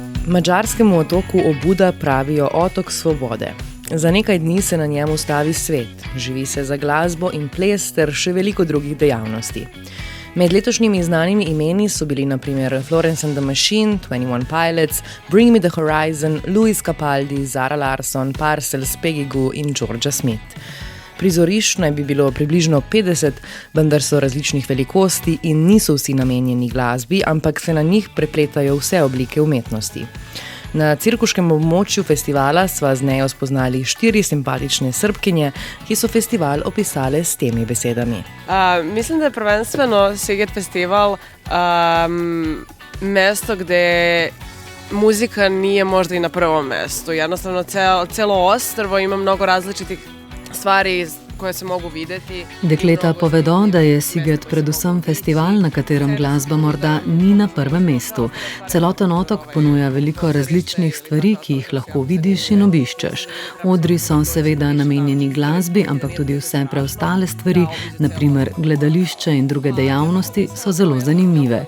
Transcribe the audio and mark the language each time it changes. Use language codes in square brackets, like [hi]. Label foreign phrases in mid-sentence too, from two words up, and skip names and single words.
[sl] Madžarskemu otoku Obuda pravijo otok svobode. Za nekaj dni se na njem ustavi svet, živi se za glasbo in ples ter še veliko drugih dejavnosti. Med letošnjimi znanimi imeni so bili na primer Florence and the Machine, 21 Pilots, Bring Me the Horizon, Luis Capaldi, Zara Larsson, Parcels, Peggy Gou in Georgia Smith. Prizorišč naj bi bilo približno 50, vendar so različnih velikosti in niso vsi namenjeni glasbi, ampak se na njih prepletajo vse oblike umetnosti. Na cirkuškem območju festivala sva z nejo spoznali 4 simpatične Srbkinje, ki so festival opisale s temi besedami. [sr] Mislim da je prvenstveno Siget festival mesto gde muzika nije možda i na prvom mestu. Jednostavno celo ostrvo ima mnogo različitih stvari koje se mogu videti. [sl] Dekleta povedo, da je Siget predvsem festival, na katerem glasba morda ni na prvem mestu. Celoten otok ponuja veliko različnih stvari, ki jih lahko vidiš in obiščeš. Odri so seveda namenjeni glasbi, ampak tudi vse preostale stvari, na primer gledališče in druge dejavnosti, so zelo zanimive.